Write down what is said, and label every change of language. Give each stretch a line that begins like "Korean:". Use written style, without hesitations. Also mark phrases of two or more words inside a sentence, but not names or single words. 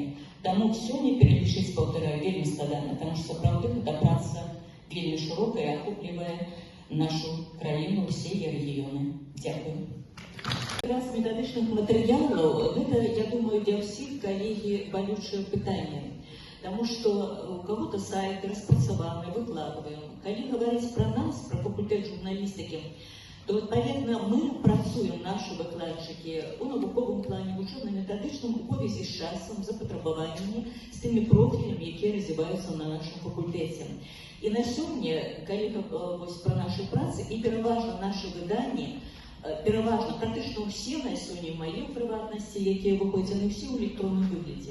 Ukrainian: Тому сьогодні перелічити повторяю вельми складно, тому що правда ця праця вельми широка і охоплює нашу країну, всі її регіони. Дякую. Якраз методичних матеріалів, це, я думаю, для всіх колеги болюче питання. Тому що у кого-то сайт розпрацьований, викладаємо. Коли говорить про нас, про факультет журналістики, то,
Belarusian: адпаведна, мы працуем, нашы выкладчыкі, у навуковым плане, вучэбна-метадычным, у повязі з часам, за патрабаваннямі, з тымі профілямі, якія развіваюцца на нашым факультэце. І на сёння, калі вось пра нашы працы, і пераважна нашы выданні, пераважна, практычна ўсе на сёння, мае ў прыватнасці, якія выходзяць, яны ўсе ў электронным выглядзе.